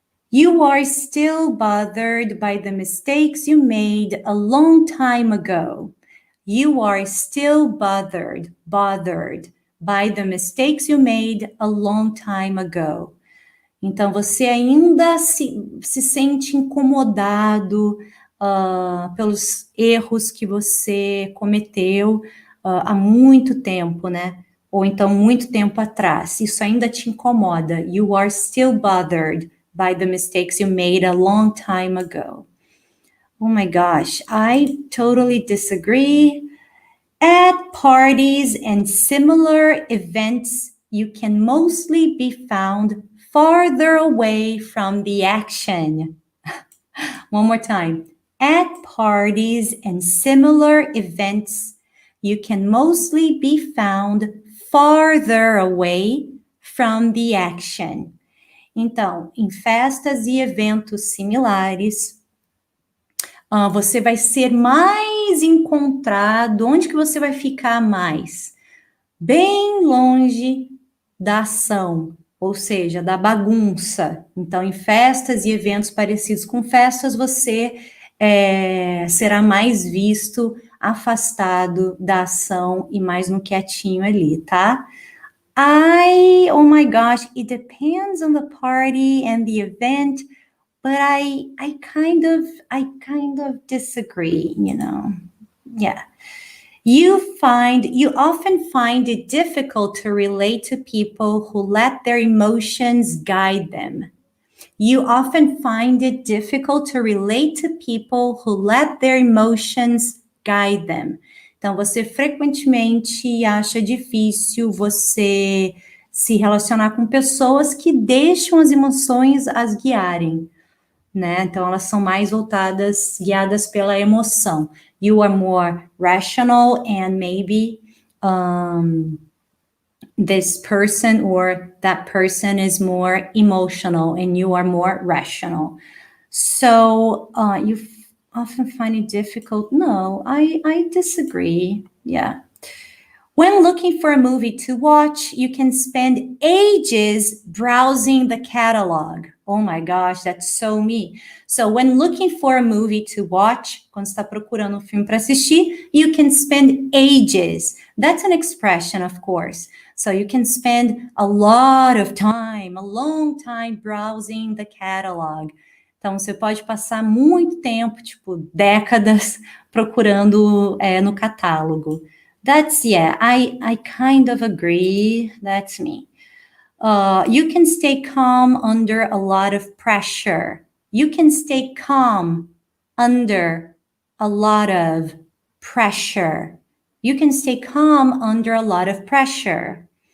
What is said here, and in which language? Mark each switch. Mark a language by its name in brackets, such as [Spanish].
[English] You are still bothered by the mistakes you made a long time ago. You are still bothered by the mistakes you made a long time ago. [Portuguese] Então, você ainda se sente incomodado pelos erros que você cometeu há muito tempo, né? Ou então, muito tempo atrás. Isso ainda te incomoda. [English] You are still bothered by the mistakes you made a long time ago. Oh my gosh, I totally disagree. At parties and similar events, you can mostly be found farther away from the action. One more time. At parties and similar events, you can mostly be found farther away from the action. [Portuguese] Então, em festas e eventos similares, você vai ser mais encontrado. Onde que você vai ficar mais? Bem longe da ação, ou seja, da bagunça. Então, em festas e eventos parecidos com festas, você será mais visto, afastado da ação e mais no quietinho ali, tá? [English] Oh my gosh, it depends on the party and the event, but I kind of disagree, you know. Yeah. You often find it difficult to relate to people who let their emotions guide them. You often find it difficult to relate to people who let their emotions guide them. [Portuguese] Então, você frequentemente acha difícil você se relacionar com pessoas que deixam as emoções as guiarem, né? Então, elas são mais guiadas pela emoção. [English] You are more rational and maybe this person or that person is more emotional and you are more rational. So you often find it difficult. No, I disagree. Yeah. When looking for a movie to watch, you can spend ages browsing the catalog. Oh my gosh, that's so me. So when looking for a movie to watch, [Portuguese] quando está procurando filme para assistir, [English] you can spend ages. That's an expression, of course. So you can spend a lot of time, a long time browsing the catalog. [Portuguese] Então, você pode passar muito tempo, tipo, décadas, procurando no catálogo. [English] I kind of agree. That's me. You can stay calm under a lot of pressure. You can stay calm under a lot of pressure. You can stay calm under a lot of pressure.